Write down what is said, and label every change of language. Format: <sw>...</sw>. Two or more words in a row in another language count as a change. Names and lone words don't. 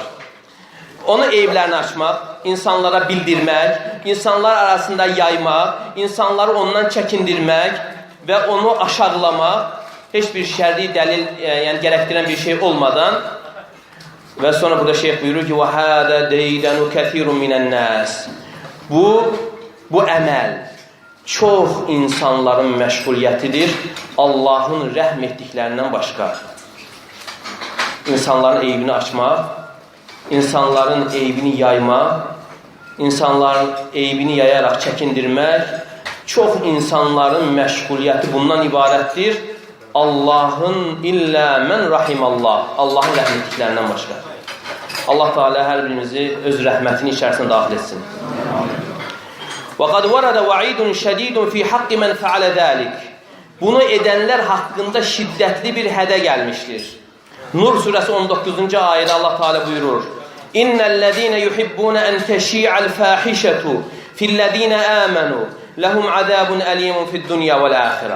<az>Onun eyblərini açmaq, insanlara bildirmək, insanlar arasında yaymaq, insanları ondan çəkindirmək və onu aşağılamaq, heç bir şər'i dəlil, yəni gərəkdirən bir şey olmadan. Və sonra burada şeyh buyurur ki,</az> <ar>وَهَذَا دَيْدَنُ كَثِيرٌ مِنَ النَّاسِ.</ar> <az>Bu əməl çox insanların məşğuliyyətidir, Allahın rəhm etdiklərindən başqa. İnsanların eybini açmaq, insanların eybini yaymaq, insanların eybini yayaraq çəkindirmək, çox insanların məşğuliyyəti bundan ibarətdir. Allahın</az> <ar>إلا من رحم الله,</ar> <az>Allahın rəhm etdiklərindən başqa. Allah Teala hər birimizi öz rəhmətinin içərisində daxil etsin.</az> <ar>وَقَدْ وَرَدَ وَعِيدٌ شَدِيدٌ فِي حَقِّ مَنْ فَعَلَ ذَلِكَ.</ar> <az>Bunu edənlər haqqında şiddətli bir hədə gəlmişdir. Nur surəsi 19-cu ayədə Allah Teala buyurur:</az> <ar>إن الذين يحبون أن تشيع الفاحشة في الذين آمنوا لهم عذاب أليم في الدنيا والآخرة.</ar>